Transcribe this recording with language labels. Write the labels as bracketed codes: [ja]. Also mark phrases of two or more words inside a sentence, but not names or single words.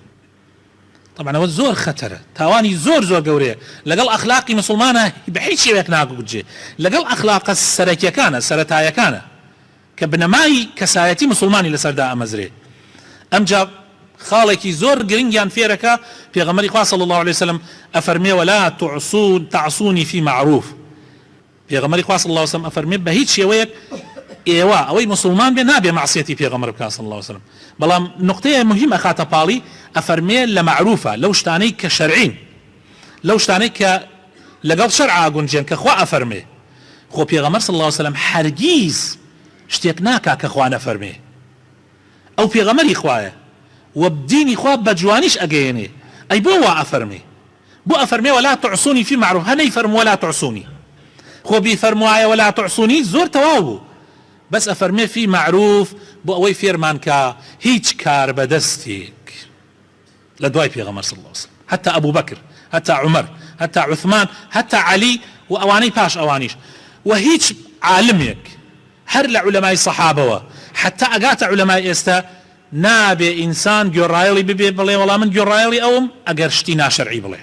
[ckb] طبعا ئەوە زۆر خەتەرە، تاوانی زۆر زۆر گەورەیە، لەگەڵ ئەخلاقی مسلمانە بە هیچ شێوەیەک ناگوجێ، لەگەڵ ئەخلاقە سەرەکیەکانە سەرەتایەکانە کە بنەمای کەسایەتی مسلمانی لەسەردا ئەمەزرێ. ئەمجا خاڵێکی زۆر گرنگیان فێرەکە پێغەمبەری خوا [ar] صلی الله علیه وسلم [ckb] ئەفەرمێ [ar] ولا تعصوني في معروف. [ckb] پێغەمبەری خوا [ar] صلی الله علیه وسلم [ckb] ئەفەرمێ بە هیچ شێوەیەک ئێوە ئەوەی مسلمان بێ نابێ معسیەتی پێغەمبەر بکات [ar] صلی الله علیه وسلم. [ckb] بەڵام نقطەیە مهم ئەخاتە پاڵی، ئەفەرمێ لە معروفە، لەو شتانەی کە شەرعین، لەو شتانەی کە لەگەڵ شەرعا گونجێن کە خوا ئەفەرمێ. خۆ پێغەمبەر [ar] صلی الله علیه وسلم [ckb] هەرگیز شتێک ناکا کە خوا نەفەرمێ. ئەو پێغەمبەری خوایە و بدینی خوا بە جوانیش ئەگەیەنێ. ئەی بۆ وا ئەفەرمێ؟ بۆ ئەفەرمێ [ar] ولا تعصوني في معروف، [ckb] هەنەی فەرمووە [ar] ولا تعصوني. [ckb] خۆ بیفەرموایە [ar] ولا تعصوني [ckb] زۆر تەواو بوو، بس ئەفەرمێ [ar] في معروف [ckb] بۆ ئەوەی فێرمان کە هیچ کار بەدەستێک لە دوای پێغەمبەر [ar] صلی الله علیه وسلم، [ckb] حتى ئەبوو بەکر، حتى عومەر، حتى عوثمان، حتى عەلی و ئەوانەی پاش ئەوانیش، و هیچ عالمێک هەر لە عولەمای سەحابەوە حتى ئەگاتە عولەمای ئێستا نابێ ئینسان گۆڕایەڵی ببێ بڵێ وەڵام من گۆڕایەڵی ئەوم ئەگەر شتی ناشەرعی بڵێ.